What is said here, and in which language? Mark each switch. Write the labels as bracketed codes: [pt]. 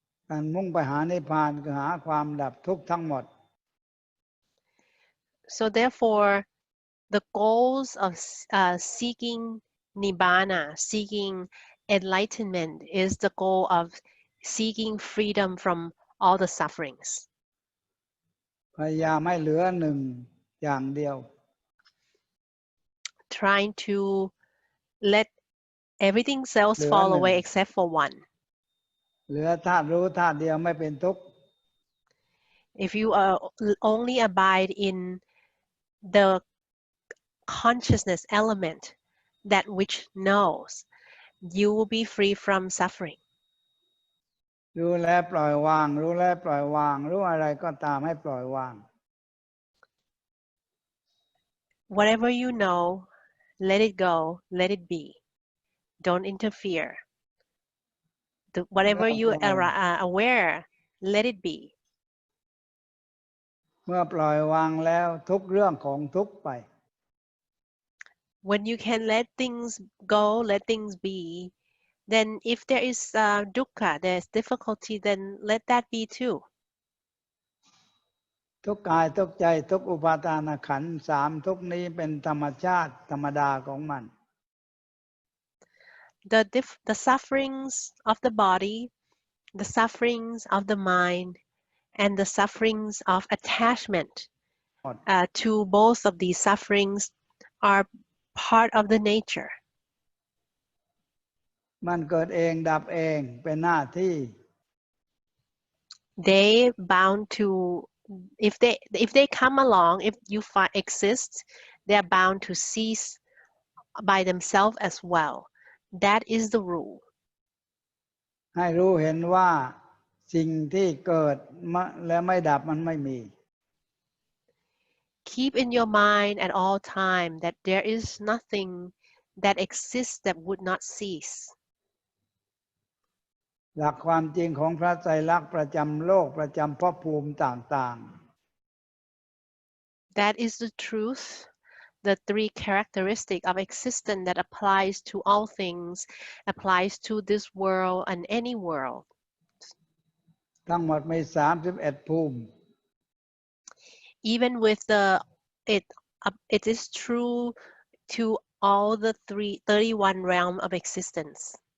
[th] การมุ่งไปหานิพพานคือหาความดับทุกข์ทั้งหมด [en] So therefore, the goals of seeking nibbana, seeking enlightenment, is the goal of seeking freedom from all the sufferings. [th] พยายามให้เหลือหนึ่งอย่างเดียว [en] Trying to let everything else fall away except for one. [th] เหลือธาตุรู้ธาตุเดียวไม่เป็นทุกข์ [en] If you only abide in the consciousness element, that which knows, you will be free from suffering. [th] รู้แล้วปล่อยวางรู้แล้วปล่อยวางรู้อะไรก็ตามให้ปล่อยวาง [en] Whatever you know, let it go, let it be. Don't interfere. Whatever you are aware, let it be. [th] เมื่อปล่อยวางแล้วทุกเรื่องของทุกไป [en] When you can let things go, let things be, then if there is dukkha, there's difficulty, then let that be too. [th] ทุกกายทุกใจทุกอุปาทานขันธ์สามทุกนี้เป็นธรรมชาติธรรมดาของมัน [en] The sufferings of the body, the sufferings of the mind, and the sufferings of attachment [th] หมด [en] to both of these sufferings are part of the nature. [th] มันเกิดเองดับเองเป็นหน้าที่ [en] They bound to, if they come along, if you exist, they are bound to cease by themselves as well. That is the rule. [th] ให้รู้เห็นว่าสิ่งที่เกิดและไม่ดับมันไม่มี [en] Keep in your mind at all time that there is nothing that exists that would not cease. [th] หลักความจริงของพระไตรลักษณ์ประจำโลกประจำภพภูมิต่าง [en] That is the truth, the three characteristics of existence that applies to all things, applies to this world and any world. [th] ๆทั้งหมดมี31ภูมิ [en] Even with it is true to all the 31 realm of existence.